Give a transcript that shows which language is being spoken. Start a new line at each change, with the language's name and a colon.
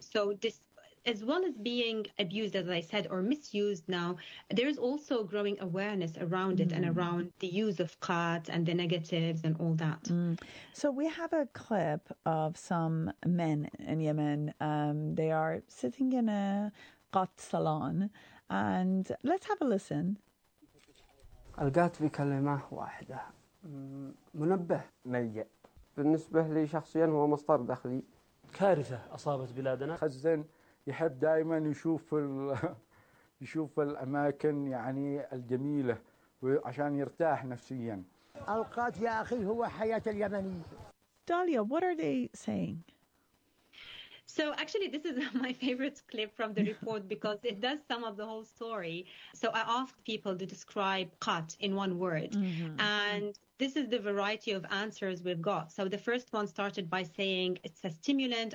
English: So this, as well as being abused, as I said, or misused now, there's also growing awareness around it and around the use of khat and the negatives and all that. Mm. So we have a clip of some men in Yemen. They are sitting in a khat salon. And let's have a listen.
Arabic: الخات بكلمة واحدة منبه ميء بالنسبة لي شخصيا هو مصدر دخلي كارثة أصابت بلادنا خزن يحب دائما يشوف الأماكن يعني الجميلة عشان يرتاح نفسيا الخات يا أخي هو حياة اليمني
English: داليا what are they saying So actually, this is my favorite clip from the report because it does sum up the whole story. So I asked people to describe Qatt in one word. Mm-hmm. And this is the variety of answers we've got. So the first one started by saying it's a stimulant.